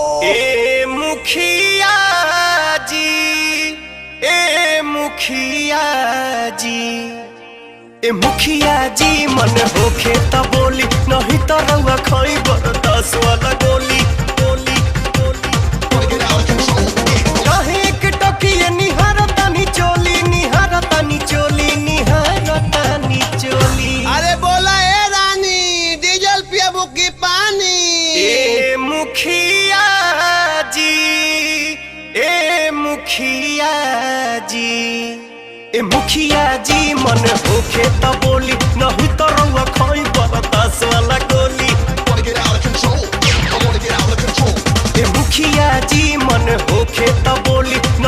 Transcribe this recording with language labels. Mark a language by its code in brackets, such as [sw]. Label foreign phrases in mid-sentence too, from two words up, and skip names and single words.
[bho] ए मुखिया जी, ए मुखिया जी, ए मुखिया जी मन होखे त बोली, नहीं तो रउआ खाई बरदास वाला गोली गोली गोली। [en] Wanna get out of control, yeah. [bho] काहे एक टकिए निहारतानी चोली, निहारतानी चोली, निहारतानी चोली। अरे बोला ए रानी डीजल पियबू की पानी। ए मुखिया जी, ए मुखिया जी, ए मुखिया जी मन होखे त बोली, नहीं तो रउआ खाई बरदास वाला गोली। [en] Wanna get out of control, yeah. I wanna get out of control. [bho] ए मुखिया जी मन होखे त बोली,